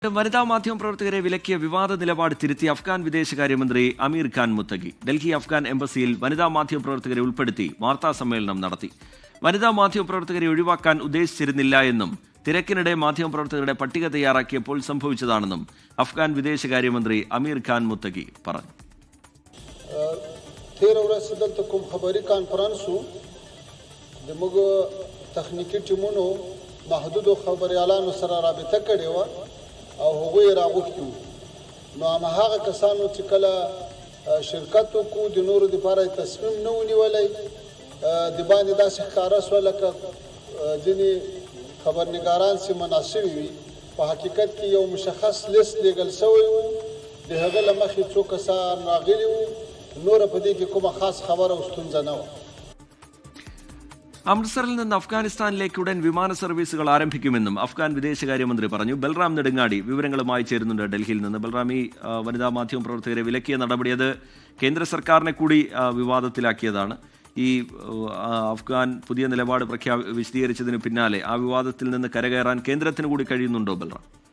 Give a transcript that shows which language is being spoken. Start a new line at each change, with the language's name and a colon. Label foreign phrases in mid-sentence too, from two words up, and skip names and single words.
Malayalam: വനിതാ മാധ്യമ പ്രവർത്തകരെ വിലക്കിയ വിവാദ നിലപാട് തിരുത്തി അഫ്ഗാൻ വിദേശകാര്യമന്ത്രി അമീർ ഖാൻ മുത്തഖി ഡൽഹി അഫ്ഗാൻ എംബസിയിൽ വനിതാ മാധ്യമ പ്രവർത്തകരെ ഉൾപ്പെടുത്തി വാർത്താ സമ്മേളനം നടത്തി. വനിതാ മാധ്യമ പ്രവർത്തകരെ ഒഴിവാക്കാൻ ഉദ്ദേശിച്ചിരുന്നില്ല എന്നും തിരക്കിനിടെ മാധ്യമ പ്രവർത്തകരുടെ പട്ടിക തയ്യാറാക്കിയപ്പോൾ സംഭവിച്ചതാണെന്നും അഫ്ഗാൻ വിദേശകാര്യമന്ത്രി അമീർ ഖാൻ മുത്തഖി പറഞ്ഞു.
Pashto: او هغوی راغوښتي نو هغه کسانو چې کله شرکت وکړو د نورو دپاره تصمیم نه ونیولی د باندې داسې ښکاره شوه لکه ځینې خبرنګاران چې مناسبې وي په حقیقت کې یو مشخص لیست لیږل شوی و د هغه له مخې څو کسان راغلي وو نوره په دې کې کومه خاص خبره او ستونزه نه وه.
Malayalam: അമൃത്സറിൽ നിന്ന് അഫ്ഗാനിസ്ഥാനിലേക്ക് ഉടൻ വിമാന സർവീസുകൾ ആരംഭിക്കുമെന്നും അഫ്ഗാൻ വിദേശകാര്യമന്ത്രി പറഞ്ഞു. ബൽറാം നെടുങ്ങാടി വിവരങ്ങളുമായി ചേരുന്നുണ്ട് ഡൽഹിയിൽ നിന്ന്. ബൽറാം, ഈ വനിതാ മാധ്യമ പ്രവർത്തകരെ വിലക്കിയ നടപടി അത് കേന്ദ്ര സർക്കാരിനെ കൂടി വിവാദത്തിലാക്കിയതാണ്. ഈ അഫ്ഗാൻ പുതിയ നിലപാട് വിശദീകരിച്ചതിന് പിന്നാലെ ആ വിവാദത്തിൽ നിന്ന് കരകയറാൻ കേന്ദ്രത്തിന് കൂടി കഴിയുന്നുണ്ടോ ബൽറാം?